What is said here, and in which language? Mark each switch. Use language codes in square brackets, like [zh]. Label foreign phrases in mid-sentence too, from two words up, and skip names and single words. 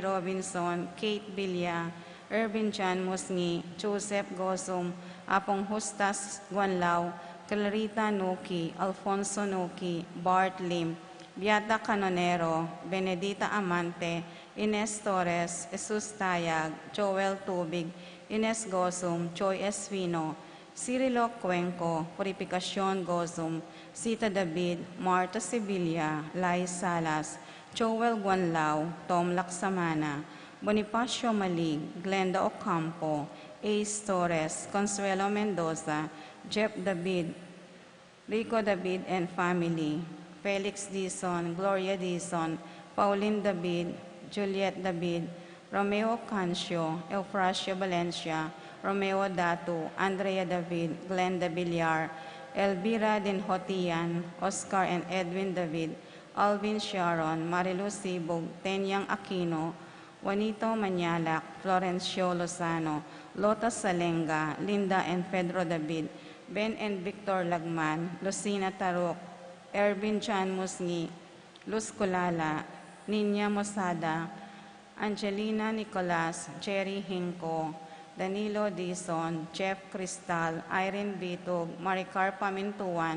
[en] Robinson, Kate Villa, Irvin John Musngi, Joseph Gosum, Apong Hustas Guanlao, Clarita Nuki, Alfonso Nuki, Bart Lim, Beata Canonero, Benedita Amante, Ines Torres, Jesus Tayag, Joel Tubig, Ines Gosum, Joy Esvino, Cirilo Cuenco, Purificacion Gosum, Sita David, Marta Sevilla, Lai Salas, Joel Guanlao, Tom Laksamana, Bonifacio Malig, Glenda Ocampo, Ace Torres, Consuelo Mendoza, Jeff David, Rico David and family, Felix Dizon, Gloria Dizon, Pauline David, Juliet David, Romeo Cancio, Eufrasio Valencia, Romeo Datu, Andrea David, Glenda Villar, Elvira Dinhotian, Oscar and Edwin David, Alvin Sharon, Marilu Sibog, Tenyang Aquino, Juanito Manyalak, Florencio Lozano, Lota Salenga, Linda and Pedro David, Ben and Victor Lagman, Lucina Tarok, Ervin Chan Musngi, Luz Kulala, Ninya Mosada, Angelina Nicolas, Jerry Hinco, Danilo Dizon, Jeff Cristal, Irene Bitog, Maricar Pamintuan,